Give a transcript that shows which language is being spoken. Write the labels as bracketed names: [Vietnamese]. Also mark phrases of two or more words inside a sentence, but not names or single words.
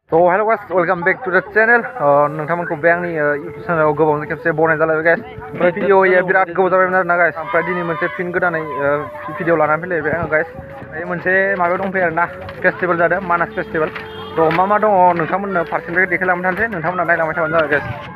[English] So hello guys, welcome back to the channel. [Bodo] नोंथांमोनखौ बे आंनि YouTube चेनेलाव गोबावजों खेबसे बनाय जालायबाय guys. ओमफ्राय भिडिअआ बिराद गोबाव जाबायमोन आरोना guys. ओमफ्राय दिनै मोनसे फिन गोदानै भिडिअ लानानै फैलायबाय आङो guys. बे मोनसे माबायाव दंफैयो आरोना फेस्टिभेल जादों मानास फेस्टिभेल. थ' मा दङ नोंथांमोननो फारसेनिफ्राय देखायलांबाय थानोसै नोंथांमोनहा नायलांबाय थाबानो जाबाय guys.